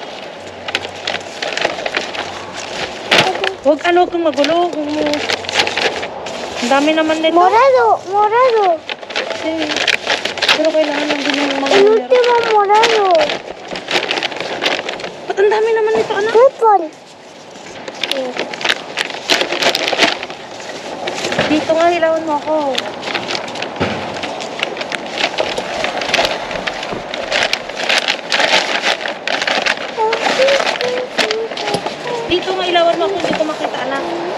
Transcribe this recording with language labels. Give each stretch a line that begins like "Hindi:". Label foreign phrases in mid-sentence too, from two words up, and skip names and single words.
Filipino: Huwag kang magulo. Ang dami naman nito. Morado. Pero kailangan lang din yung mga
Spanish: El último morado.
Filipino: Ba't ang dami naman nito, anak? Purple. Dito nga, hilawan mo ako. Dito nga, ilawan mo ako. Hindi ko makita, anak.